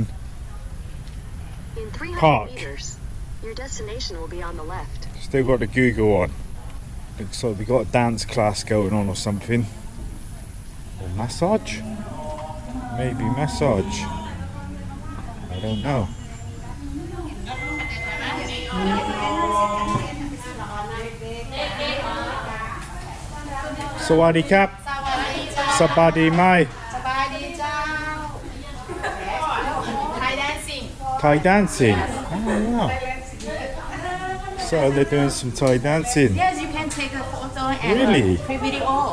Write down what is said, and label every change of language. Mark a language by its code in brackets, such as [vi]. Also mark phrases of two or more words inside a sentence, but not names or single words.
[en] In 300 Park. meters, your destination will be on the left. Still got the Google on. Looks like we got a dance class going on or something. Or massage? Maybe massage. I don't know. [th] Sawadee Kap. Sabadi Mai. [en] Thai dancing. Thai dancing. Oh wow. So they're doing some Thai dancing. Yes, you can take a photo and Really? a video.